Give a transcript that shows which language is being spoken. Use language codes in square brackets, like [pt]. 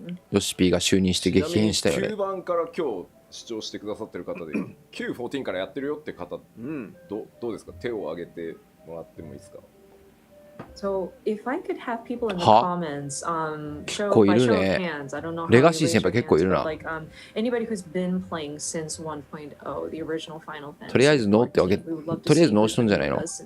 [ja] ヨシピーが就任して激変したよね。 9番から今日視聴してくださってる方で914からやってるよって方、どうですか？手を挙げてもらってもいいですか [en] ？So if I could have people in the comments, show by show of hands, I don't know how [ja] レガシー先輩結構いるな。 [en] like anybody who's been playing since 1.0, the original Final Fantasy. [ja] とりあえずノーってわけ、とりあえずノーしとんじゃないの？